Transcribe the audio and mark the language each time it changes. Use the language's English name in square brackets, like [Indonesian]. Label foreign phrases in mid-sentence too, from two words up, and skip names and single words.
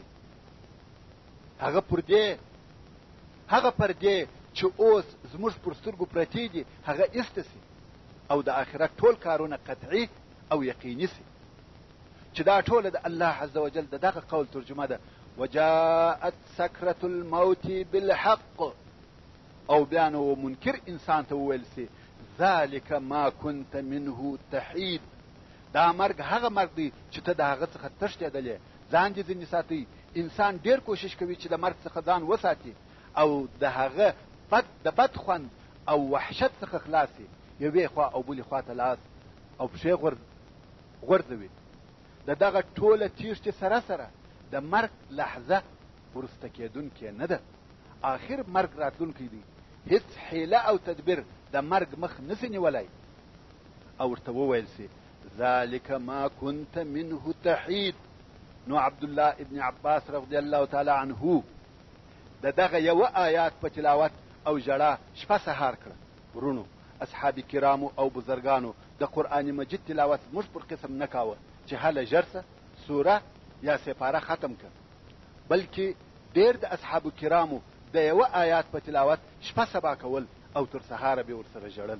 [Pashto] هغه پردې چې اوس زموږ پر سترګو پرتې دي هغه ایسته سي او د آخرت ټول کارونه قطعي او یقیني سي، چې دا ټوله د الله عز وجل د دغه قول ترجمه ده: [Arabic] وجاءت سکرة الموت بالحق. [Pashto] او بیا نو منکر انسان ته وویل سي: [Arabic] ذلك ما كنت منه تحید. [Pashto] دا مرګ هغه مرګ دی چې ته د هغه څخه تښتېدلې، ځان دې ځینې ساتي. انسان ډېر کوشش کوي چې د مرګ څخه ځان وساتي او د هغه د بد خوند او وحشت څخه خلاصي، یوې خوا او بلې خوا ته لاس او پښې غورځوي. د دغه ټوله تیښتې سره سره د مرګ لحظه وروسته کېدونکې نه ده. آخر مرګ راتلونکی دی، هیڅ حیله او تدبیر د مرګ مخ نسي نیولی. او ورته وویل سي: [Arabic] ذلك ما كنت منه تحید. [Pashto] نو عبدالله ابن عباس [Arabic] رضی الله تعالی عنه [Pashto] د دغه یو آیات په تلاوت او ژړا شپه سهار کړه. ورونو، اصحاب کرامو او بزرگانو د قرآن مجید تلاوت موږ پر قسم نه کاوه چې هله ژر سوره یا سپاره ختم کړه، بلکې ډېر د اصحاب کرامو د یو آیات په تلاوت شپه سبا کول او تر سهاره به ورسره ژړل.